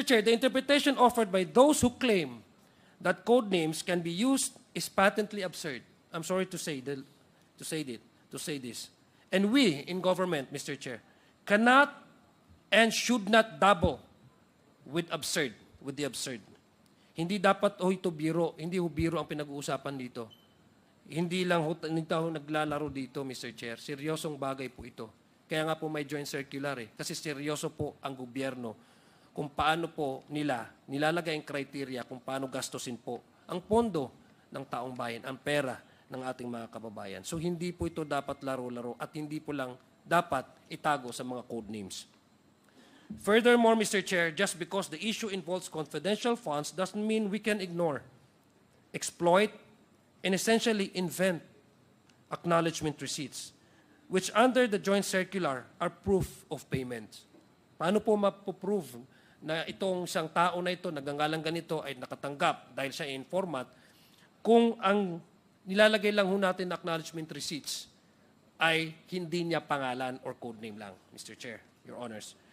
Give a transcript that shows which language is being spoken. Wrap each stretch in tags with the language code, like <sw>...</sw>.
<en>Chair, the interpretation offered by those who claim that code names can be used is patently absurd. I'm sorry to say this. And we in government, Mr. Chair, cannot and should not dabble with the absurd.</en> <tl>Hindi dapat ito biro, hindi biro ang pinag-uusapan dito. Hindi lang naglalaro dito, Mr. Chair. Seryosong bagay po ito. Kaya nga po may joint circular kasi seryoso po ang gobyerno kung paano po nilalagay ang criteria kung paano gastusin po ang pondo ng taong bayan, ang pera ng ating mga kababayan. So hindi po ito dapat laro-laro at hindi po lang dapat itago sa mga code names.</tl> <en>Furthermore, Mr. Chair, just because the issue involves confidential funds doesn't mean we can ignore, exploit, and essentially invent acknowledgement receipts, which under the joint circular are proof of payment.</en> <tl>Paano po mapoprove na itong isang tao na ito, nagangalang ganito, ay nakatanggap dahil siya informant, kung ang nilalagay lang ho natin na acknowledgement receipts ay hindi niya pangalan or code name lang, Mr. Chair, Your Honors.</tl>